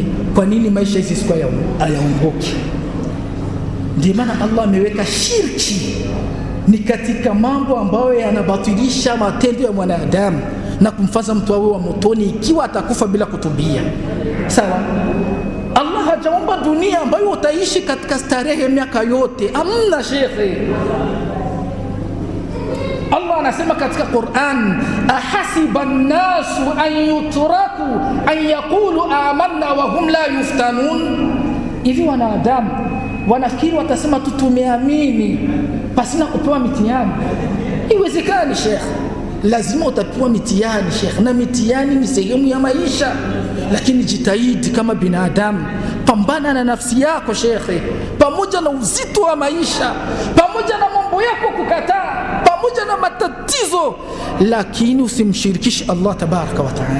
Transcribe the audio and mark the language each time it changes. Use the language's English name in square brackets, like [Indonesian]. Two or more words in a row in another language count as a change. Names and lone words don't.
[Swahili] Kwa nini maisha hizi siku hayaongoki? Ndio maana Allah ameweka shirki ni katika mambo ambayo yanabatilisha matendo ya mwanadamu na kumfanya mtu awe wa motoni ikiwa atakufa bila kutubia. Sawa? Allah hajaumba dunia ambayo utaishi katika starehe miaka yote. Amna shekhe. Allah anasema katika Qur'an, [Arabic] أحسب الناس أن يتركوا أن يقولوا آمنا وهم لا يفتنون. [Swahili] Hivi wanadamu wanafikiri watasema tu tumeamini pasina kupewa mitihani? Iwezekani shekhe, lazima utapewa mitihani shekhe, na mitihani ni sehemu ya maisha. Lakini jitahidi kama binadamu, pambana na nafsi yako shekhe, pamoja na uzito wa maisha, pamoja na mambo yako kukataa, pamoja na matatizo, lakini usimshirikishe Allah [Arabic] تبارك وتعالى.